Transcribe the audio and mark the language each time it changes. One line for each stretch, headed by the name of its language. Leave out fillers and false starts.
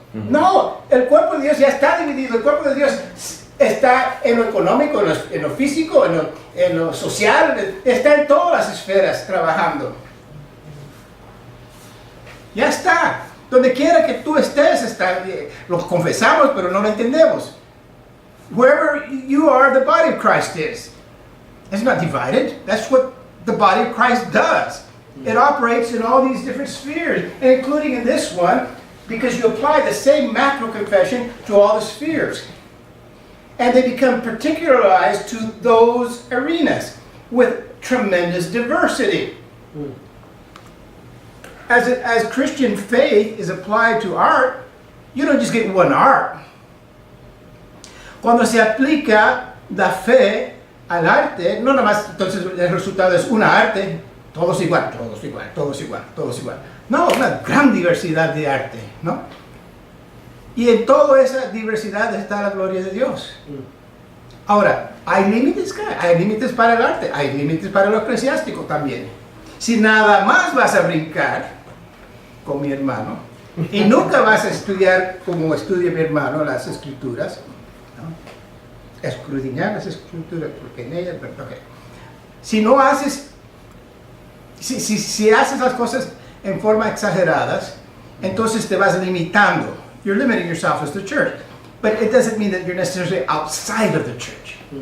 Spanish: No, el cuerpo de Dios ya está dividido. El cuerpo de Dios está en lo económico, en lo físico, en lo social, está en todas las esferas trabajando. Ya está. Donde quiera que tú estés, lo confesamos, pero no lo entendemos.
English: Wherever you are, the body of Christ is. It's not divided. That's what the body of Christ does. It operates in all these different spheres, including in this one, because you apply the same macro confession to all the spheres. And they become particularized to those arenas with tremendous diversity. as Christian faith is applied to art, you don't just get one art.
Spanish: Cuando se aplica la fe al arte, no nada más, entonces el resultado es una arte, todos igual, todos igual, todos igual, todos igual. No, una gran diversidad de arte, ¿no? Y en toda esa diversidad está la gloria de Dios. Ahora, hay límites para el arte, hay límites para lo eclesiástico también. Si nada más vas a brincar con mi hermano y nunca vas a estudiar como estudia mi hermano las escrituras, ¿no? Escudriñar las escrituras, porque en ellas, okay. Si no haces, si haces las cosas en forma exageradas, entonces te vas limitando.
English: You're limiting yourself as the church. But it doesn't mean that you're necessarily outside of the church.